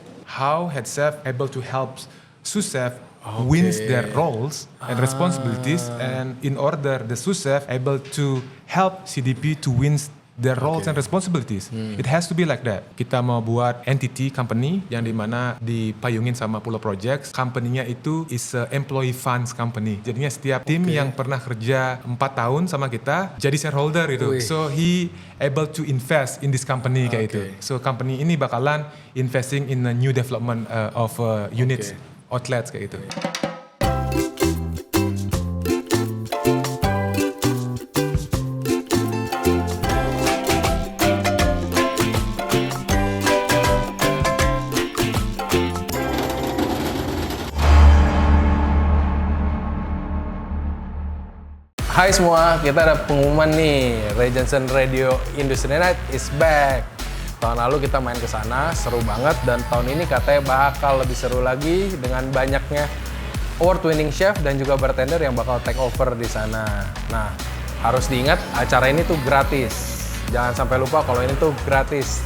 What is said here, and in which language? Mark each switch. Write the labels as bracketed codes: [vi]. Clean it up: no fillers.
[en] How head chef able to help sous chef wins their roles and responsibilities, and in order the sous chef able to help CDP to wins their roles and responsibilities. It has to be like that. [id] Kita mau buat entity company yang dimana dipayungin sama Pulau Projects. Company-nya itu [en] is a employee funds company. [id] Jadinya setiap tim yang pernah kerja 4 tahun sama kita jadi shareholder itu. [en] So he able to invest in this company [id] kayak itu. [en] So company [id] ini bakalan [en] investing in a new development of units, outlets [id] kayak itu. Hai semua, kita ada pengumuman nih. [en] Ray Johnson Radio Industry Night is back. [id] Tahun lalu kita main ke sana, seru banget, dan tahun ini katanya bakal lebih seru lagi dengan banyaknya award-winning chef dan juga bartender yang bakal take over di sana. Nah, harus diingat acara ini tuh gratis. Jangan sampai lupa kalau ini tuh gratis.